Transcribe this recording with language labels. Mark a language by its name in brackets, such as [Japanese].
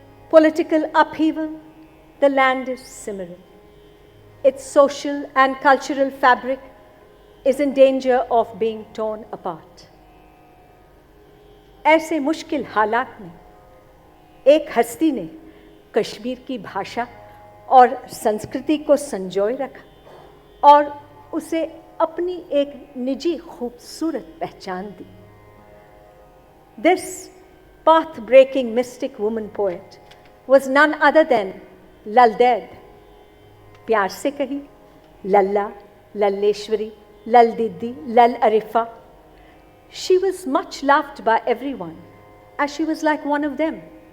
[English] Political upheaval, the land is simmering. Its social and cultural fabric is in danger of being torn apart. [Hindi] ऐसे मुश्किल हालात में एक हस्ती ने कश्मीर की भाषा और संस्कृति को संजोए रखा और उसे अपनी एक निजी खूबसूरत पहचान दी. [English] This path-breaking mystic woman poet was none other than Lal Ded. [Hindi] प्यार से कही लल्ला, लल्लेश्वरी, लल दीदी, लल Arifa. [English] She was much loved by everyone, as she was like one of them.